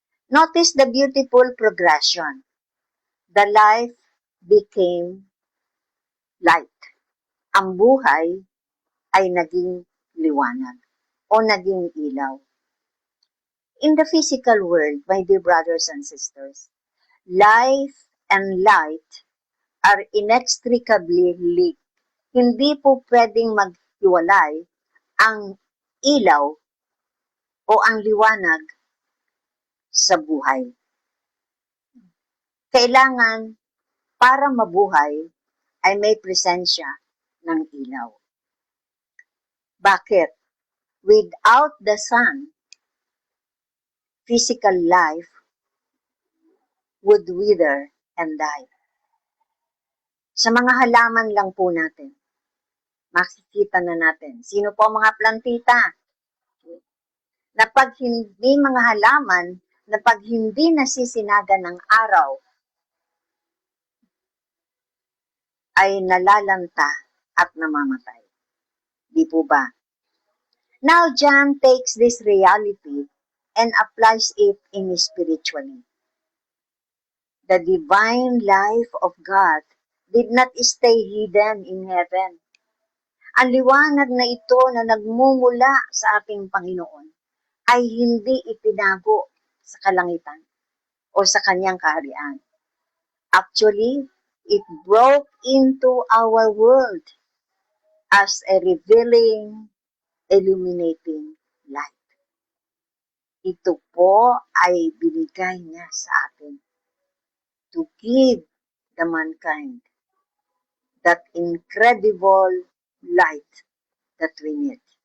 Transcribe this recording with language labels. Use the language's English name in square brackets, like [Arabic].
[English] Notice the beautiful progression. The life became light. [Filipino] Ang buhay ay naging liwanag o naging ilaw. [English] In the physical world, my dear brothers and sisters, life and light are inextricably linked. [Filipino] Hindi po pwedeng maghiwalay ang ilaw o ang liwanag sa buhay. Kailangan para mabuhay ay may presensya ng ilaw. Bakit? [English] Without the sun, physical life would wither and die. [Filipino] Sa mga halaman lang po natin, makikita na natin. Sino po ang mga plantita? Na pag hindi mga halaman, na pag hindi nasisinagan ng araw, ay nalalanta at namamatay. Di po ba? [English] Now John takes this reality and applies it in spiritually. The divine life of God did not stay hidden in heaven. [Filipino] Ang liwanag na ito na nagmumula sa ating Panginoon ay hindi itinago sa kalangitan o sa kanyang kaharian. [English] Actually, it broke into our world as a revealing, illuminating light. [Filipino] Ito po ay binigay niya sa atin [English] to give the mankind that incredible light that we need.